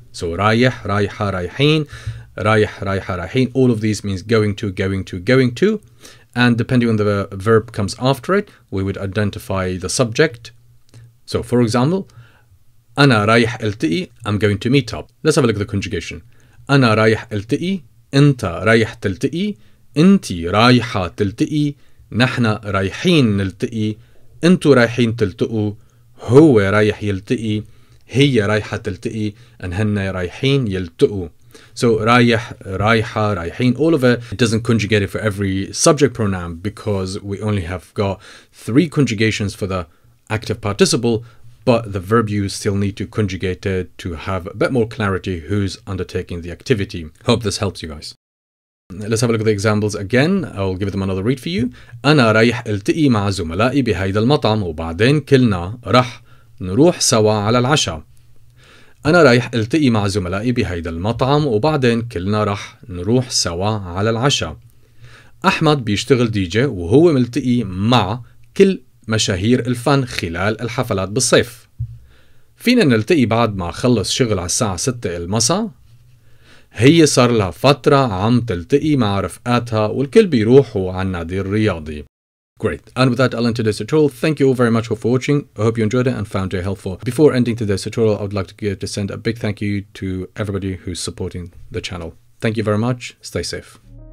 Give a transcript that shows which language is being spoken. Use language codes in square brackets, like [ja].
[en] So رايح, رايحة, رايحين, رايح, رايحة, رايحين, all of these means going to, going to, going to. And depending on the verb comes after it, we would identify the subject. So for example, أنا رايح التقي, I'm going to meet up. Let's have a look at the conjugation. [ar] أنا رايح التقي, أنت رايح تلتقي, أنتي رايحة تلتقي, نحنا رايحين نلتقي, أنتو رايحين تلتقوا, هو رايح يلتقي, هي رايحة تلتقي, and هن رايحين يلتقوا. [en] So رايح, رايحة, رايحين, all of it doesn't conjugate it for every subject pronoun because we only have got 3 conjugations for the active participle, but the verb use still need to conjugate it to have a bit more clarity who's undertaking the activity. Hope this helps you guys. Let's have a look at the examples again. I'll give them another read for you. [ar] أنا رايح التقي مع زملائي بهيدا المطعم وبعدين كلنا رح نروح سوا على العشاء. أنا رايح التقي مع زملائي بهيدا المطعم وبعدين كلنا رح نروح سوا على العشاء. أحمد بيشتغل دي جي وهو ملتقي مع كل مشاهير الفن خلال الحفلات بالصيف. فينا نلتقي بعد ما خلص شغل على الساعة 6 المساء. هي صار لها فترة عم تلتقي مع رفقاتها والكل بيروحوا على النادي الرياضي. [en] Great. And with that, I'll end today's tutorial. Thank you all very much for watching. I hope you enjoyed it and found it helpful. Before ending today's tutorial, I would like to send a big thank you to everybody who's supporting the channel. Thank you very much. Stay safe.